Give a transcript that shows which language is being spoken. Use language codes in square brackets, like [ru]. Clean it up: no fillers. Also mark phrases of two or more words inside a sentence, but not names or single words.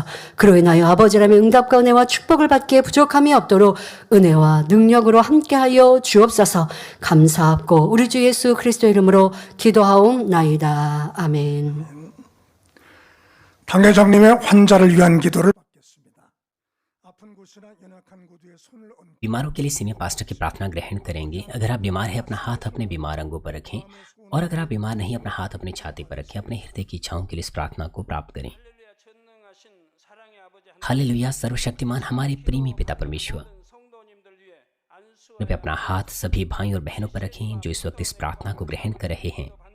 [ko] 그로 인하여 아버지라면 응답과 은혜와 축복을 받기에 부족함이 없도록 은혜와 능력으로 함께하여 주옵소서. 감사하고 우리 주 예수 그리스도 이름으로 기도하옵나이다. 아멘. 당회장님의 환자를 위한 기도를 받겠습니다. 아픈 곳이나 연약한 구두에 손을 얹고 [hi] बीमारों के लिए [en] senior pastor [hi] की प्रार्थना ग्रहण करेंगे। अगर आप बीमार हैं अपना हाथ अपने बीमार अंगों पर रखें, और अगर आप बीमार नहीं अपना हाथ अपनी छाती पर रखें। अपने हृदय की इच्छाओं के लिए इस प्रार्थना को प्राप्त करें। हालेलुया। सर्वशक्तिमान हमारे प्रेमी पिता परमेश्वर, कृपया अपना हाथ सभी भाई और बहनों पर रखें जो इस वक्त इस प्रार्थना को ग्रहण कर रहे हैं।